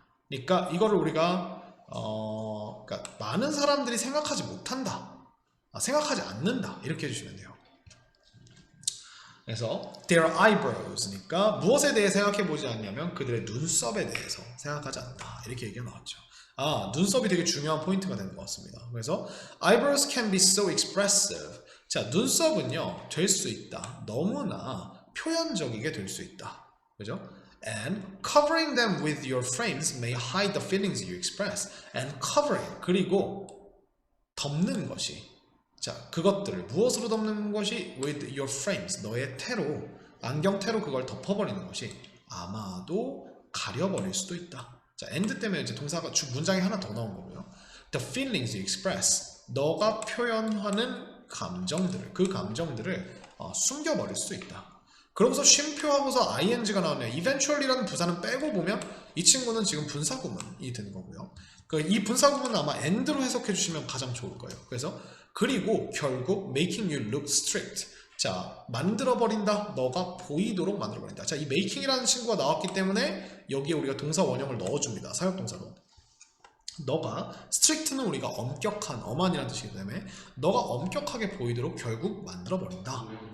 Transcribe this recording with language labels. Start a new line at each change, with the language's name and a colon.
Korean: 그러니까 이거를 우리가 그러니까 많은 사람들이 생각하지 못한다. 생각하지 않는다. 이렇게 해주시면 돼요. 그래서
English: their eyebrows
Korean: 니까 무엇에 대해 생각해 보지 않냐면 그들의 눈썹에 대해서 생각하지 않는다. 이렇게 얘기가 나왔죠. 눈썹이 되게 중요한 포인트가 되는 것 같습니다.
English: 그래서 eyebrows can be so expressive.
Korean: 자, 눈썹은요 될 수 있다. 너무나 표현적이게 될 수 있다. 그죠?
English: And covering them with your frames may hide the feelings you express. And covering,
Korean: 그리고 덮는 것이, 자, 그것들을 무엇으로 덮는 것이
English: with your frames,
Korean: 너의 테로, 안경 테로 그걸 덮어버리는 것이 아마도 가려버릴 수도 있다. 자, and 때문에 이제 동사가 문장이 하나 더 나온 거고요.
English: The feelings you express,
Korean: 너가 표현하는 감정들을, 그 감정들을 숨겨버릴 수 있다. 그러면서 쉼표하고서 ing가 나오네요. eventually라는 부사는 빼고 보면 이 친구는 지금 분사구문이 되는 거고요. 이 분사구문은 아마 and로 해석해 주시면 가장 좋을 거예요. 그래서 그리고 결국
English: making you look strict.
Korean: 자, 만들어버린다. 너가 보이도록 만들어버린다. 자, 이 making이라는 친구가 나왔기 때문에 여기에 우리가 동사 원형을 넣어줍니다. 사역동사로. 너가 strict는 우리가 엄격한, 엄한이라는 뜻이기 때문에 너가 엄격하게 보이도록 결국 만들어버린다.